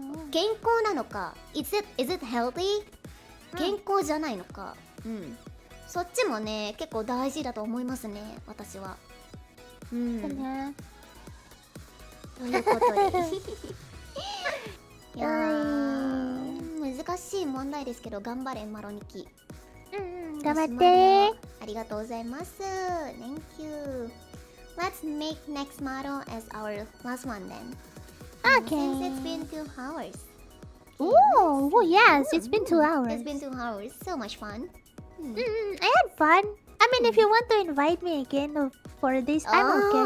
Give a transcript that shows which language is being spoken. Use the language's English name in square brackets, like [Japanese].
[Japanese] 健康なのか、 [English] is it healthy? [Japanese] 健康じゃないのか、そっちもね結構大事だと思いますね、私は。ということでいや難しい問題ですけど、頑張れマロニキ。頑張って。ありがとうございます。 [English] Thank you. Let's make next model as our last one then. Okay. Since it's been 2 hours. Oh, yes, it's been 2 hours. It's been 2 hours. So much fun. I had fun. I mean, if you want to invite me again for this, I'm okay.